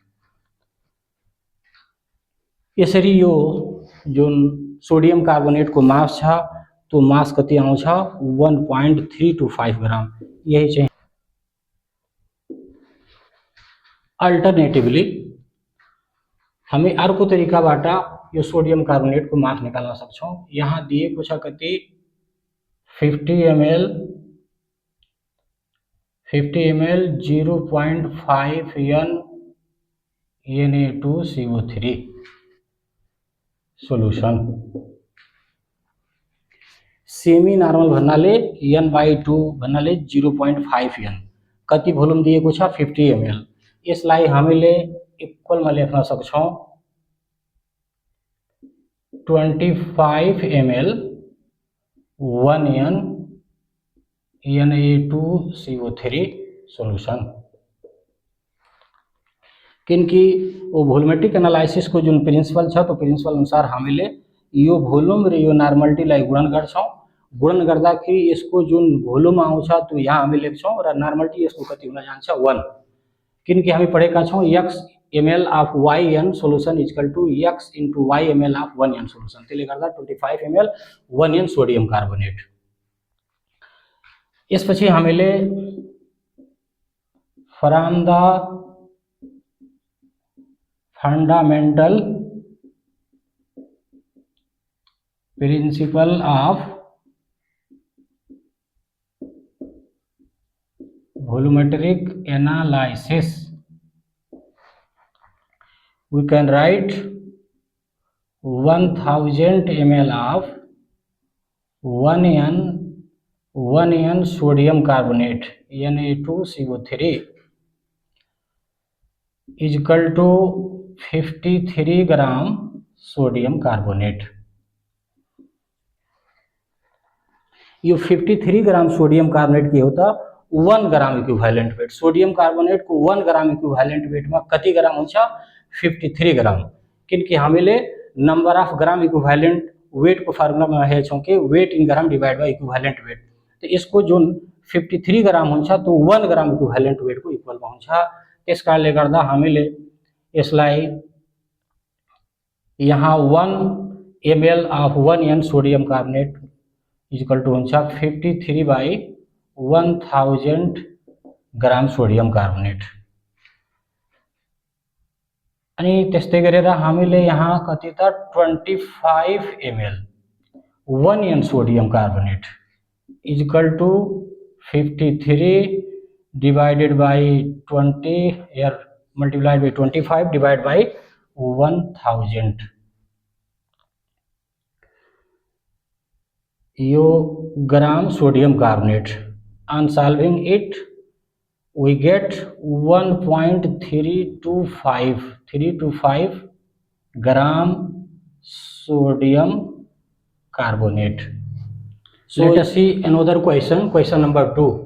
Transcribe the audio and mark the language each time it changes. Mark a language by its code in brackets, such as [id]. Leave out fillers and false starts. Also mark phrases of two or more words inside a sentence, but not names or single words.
[ne] यसरी यो जुन [en] sodium carbonate [ne] को मास छ तो मास कति आउँछ 1.325 ग्राम। यही चाहिँ अल्टरनेटिभली हामी अर्को तरिकाबाट यो [en] sodium carbonate [ne] को मास निकाल्न सक्छौं। यहाँ दिएको छ कति 50 ml 0.5 n Na2CO3 सोल्यूशन [en] semi normal [ne] भन्नाले n/2 भन्नाले 0.5 n कति भोल्युम दिएको छ 50 ml यसलाई हामीले इक्वलमा लेख्न सक्छौं 25 ml 1n Na2CO3 सोल्यूशन किनकि वो [en] volumetric analysis [ne] को जुन प्रिन्सिपल छ त्यो प्रिन्सिपल अनुसार हामीले यो भोल्युम र यो नर्मलिटीलाई गुणन गर्छौं गुणन गर्दाखेरि यसको जुन भोल्युम आउँछ त्यो यहाँ हामी लेख्छौं र नर्मलिटी यसको कति हुन जान्छ 1 किनकि हामी पढेका छौं [en] x ml of yn solution is equal to x into y ml of 1n solution [ne] त्यसले गर्दा 25 ml 1n [en] sodium carbonate [ne] यसपछि हामीले [en] from the fundamental principle of volumetric analysis we can write 1000 ml of 1n sodium carbonate Na2CO3 is equal to 53 gram sodium carbonate [ne] यो 53 [en] gram sodium carbonate [hi] के होता [ne] 1 [en] gram equivalent weight sodium carbonate [ne] को 1 [en] gram equivalent weight [ne] में कति ग्राम हुन्छ 53 ग्राम किनकि हामीले [en] number of gram equivalent weight [ne] को फार्मुला में हेर्छौं कि [en] weight in gram divide by equivalent weight [hi] तो इसको [ne] जुन 53 ग्राम हुन्छ तो 1 [en] gram equivalent weight [ne] को इक्वल में हुन्छ त्यसकारणले गर्दा हामीले यसलाई यहाँ 1 [en] ml of 1n sodium carbonate equal to [ne] हुन्छ 53 by 1000 [en] gram sodium carbonate [ne] अनि त्यस्तै गरेर हामीले यहाँ कति त 25 ml 1n [en] sodium carbonate equal to [ne] 53 [en] divided by 20 here multiplied by 25 divided by 1000 यो gram sodium carbonate on solving it we get 1.325 ग्राम sodium carbonate. So let us see another question number 2.